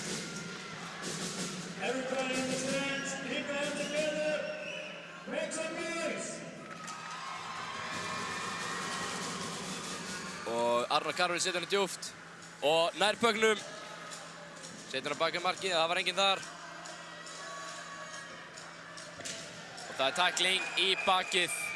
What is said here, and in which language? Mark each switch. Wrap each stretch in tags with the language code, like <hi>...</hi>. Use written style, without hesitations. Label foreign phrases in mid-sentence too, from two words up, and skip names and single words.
<en>Everybody in the stands, keep it together. Make some noise.</en> <is>Arnar Karvel setur hann djúpt og nær pucknum. Setur hann bak við markið, það var enginn þar. Og það er tackling í bakið.</is>